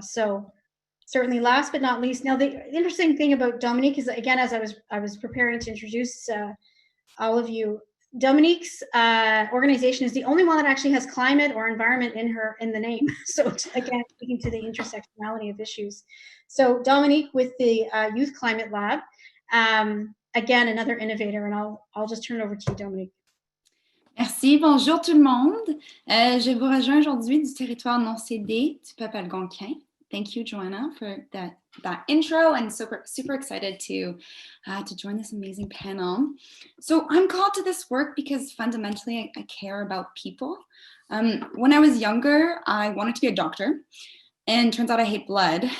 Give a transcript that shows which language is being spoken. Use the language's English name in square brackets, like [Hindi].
[English] So certainly last but not least, now the interesting thing about Dominique is, again, as I was preparing to introduce all of you, Dominique's organization is the only one that actually has climate or environment in the name. So again, speaking to the intersectionality of issues. So Dominique with the Youth Climate Lab, again, another innovator, and I'll just turn it over to you, Dominique. [French] Merci, bonjour tout le monde. Je vous rejoins aujourd'hui du territoire non cédé du peuple algonquin. [English] Thank you, Joanna, for that intro, and super excited to join this amazing panel. So I'm called to this work because fundamentally I care about people. When I was younger, I wanted to be a doctor, and turns out I hate blood.